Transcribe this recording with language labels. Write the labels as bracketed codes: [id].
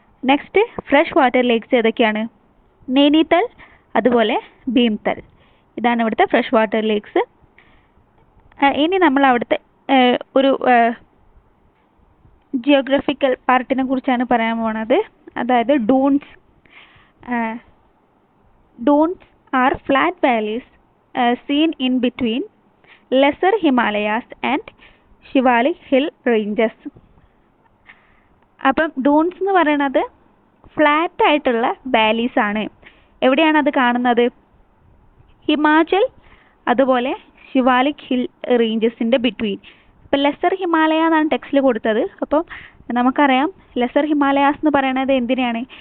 [ml] Next, fresh water lakes ഏതൊക്കെയാണ്? നൈനിതൽ അതുപോലെ ഭീംതൽ. ഇതാണ് ഇവിടുത്തെ ഫ്രഷ് വാട്ടർ ലേക്സ്. ഇനി നമ്മൾ അവിടുത്തെ ഒരു ജിയോഗ്രഫിക്കൽ പാർട്ടിനെ കുറിച്ചാണ് പറയാൻ പോണത്. അതായത് dunes. [en] Duns are flat valleys seen in between lesser Himalayas and Shivalik hill ranges. [ml] അപ്പം ഡൂൺസ് എന്ന് പറയുന്നത് ഫ്ലാറ്റ് ആയിട്ടുള്ള വാലീസ് ആണ്. എവിടെയാണ് അത് കാണുന്നത്? ഹിമാചൽ അതുപോലെ ശിവാലിക് ഹിൽ റേഞ്ചസിൻ്റെ ബിറ്റ്വീൻ. ഇപ്പം ലെസർ ഹിമാലയ എന്നാണ് ടെക്സ്റ്റിൽ കൊടുത്തത്. അപ്പം നമുക്കറിയാം ലെസർ ഹിമാലയാസ് എന്ന് പറയുന്നത് എന്തിനാണ്?